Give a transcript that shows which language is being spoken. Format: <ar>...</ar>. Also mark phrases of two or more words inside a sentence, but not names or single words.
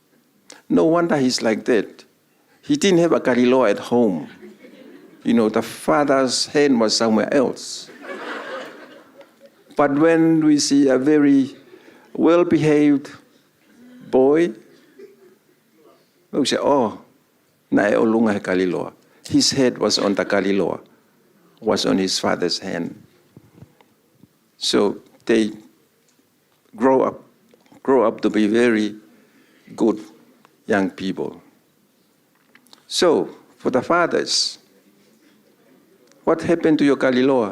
<en>No wonder he's like that. He didn't have a kariloa at home. You know, the father's hand was somewhere else. But when we see a very well-behaved boy, we say,</en> <to>oh, nae o lunga he kaliloa.</to> <en>His head was on the kaliloa, was on his father's hand. So they grow up to be very good young people. So, for the fathers, what happened to your kaliloa?</en>